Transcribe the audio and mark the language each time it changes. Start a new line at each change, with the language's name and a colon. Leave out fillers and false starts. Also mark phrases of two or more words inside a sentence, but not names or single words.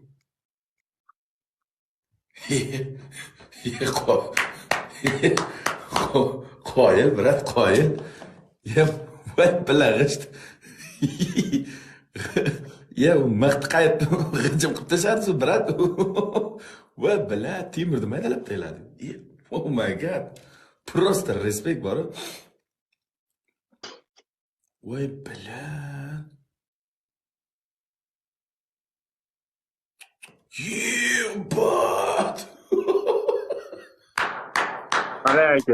Uzbek: Ye, ye, ye, qoyil, brat, qoyil. Ye, voy, bilag'isht. Ye, maqti qaytdi, g'ijim qilib tashladi, brat. Voy, bilat, temirni maydalab tashladi. Ye,
English: oh my god.
Uzbek: Просто respekt bor. Voy, bilat. Yebat. Qalay aka?